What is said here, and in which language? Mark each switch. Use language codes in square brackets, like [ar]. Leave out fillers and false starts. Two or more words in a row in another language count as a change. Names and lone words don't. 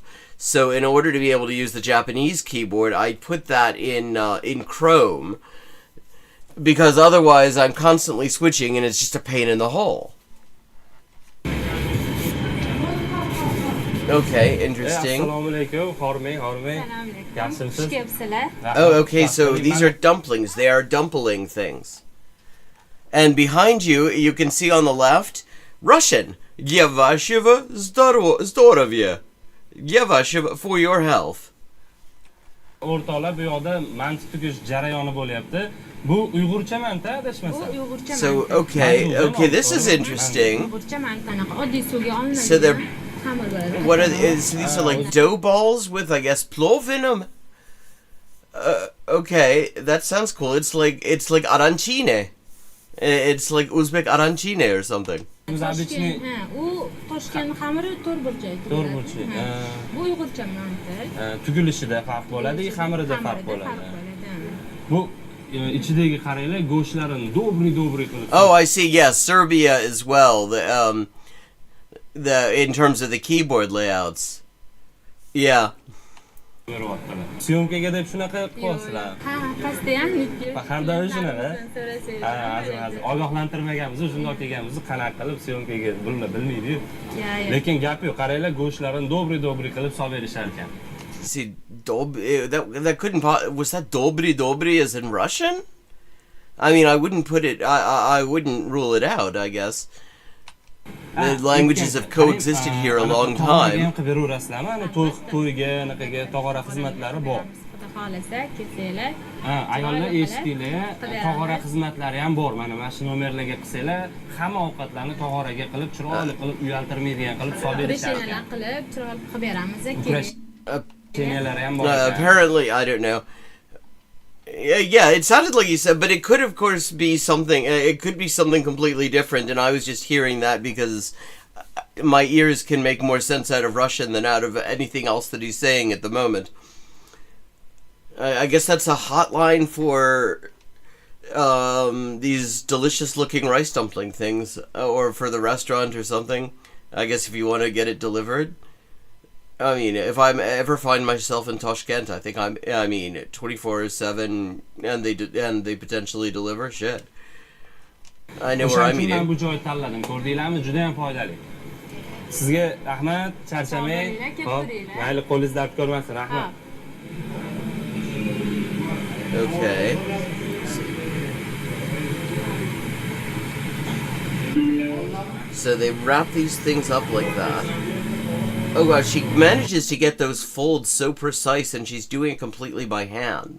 [en] So in order to be able to use the Japanese keyboard, I put that in Chrome, because otherwise I'm constantly switching and it's just a pain in the hole. Okay, interesting. [uz] Assalomu alaykum, Hormay. [en] Oh, okay, so these are dumplings. They are dumpling things. And behind you, you can see on the left, Russian. [ru] Yevashiva Zdorovye. Yevashiva, [en] for your health. [uz] O'rtoqlar bu yoqda manti tugish jarayoni bo'lyapti. Bu Uyg'urcha manta, adashmasam. [en] So, okay, this is interesting. So they're what are these are like dough balls with, I guess, plov in them. Okay, that sounds cool. It's like arancine. It's like Uzbek arancine or something. [uz] Tugilishida farq bo'ladi, xamirida farq bo'ladi. Bu ichidagi qaranglar, go'shtlarini dobri qilib. [en] Oh, I see. Yeah, Serbia as well. In terms of the keyboard layouts. Yeah. [uz] Syomkaga deb shunaqa qo'yasizlar. Ha, qasdiyam Har shunaqa. Hozir ogohlantirmaganmiz, shundoq kelganmiz, qanaqa qilib syomkaga bilmaydi-yu. Lekin gap yo'q, qaranglar, go'shtlarini dobri qilib solib berishar ekan. [en] See, that couldn't was that dobri as in Russian? I mean, I wouldn't rule it out, I guess. The languages have coexisted here a long time. [uz] Ayollar eshitdinglar, tog'ora xizmatlari ham bor. Mana shu nomerlarga qilsanglar, hamma ovqatlarni tog'oraga qilib, chiroyli qilib, uyaltirmaydigan qilib solib berishar. qilib, chiroyli qilib beramiz [en] Apparently, I don't know. Yeah, it sounded like you said, but it could, of course, be something. It could be something completely different, and I was just hearing that because my ears can make more sense out of Russian than out of anything else that he's saying at the moment. I guess that's a hotline for these delicious-looking rice dumpling things, or for the restaurant or something. I guess if you want to get it delivered. I mean, if I ever find myself in Tashkent, I think 24/7, and they potentially deliver shit. I know where I'm [uz] O'shaning uchun men [en] eating. [uz] bu joyni tanladim. Ko'rdinglarmi? Juda ham foydali. Sizga rahmat, charchamang. Hop, mayli qo'lingiz dard ko'rmasin. Rahmat. [en] Okay. So they wrap these things up like that. Oh wow, she manages to get those folds so precise, and she's doing it completely by hand.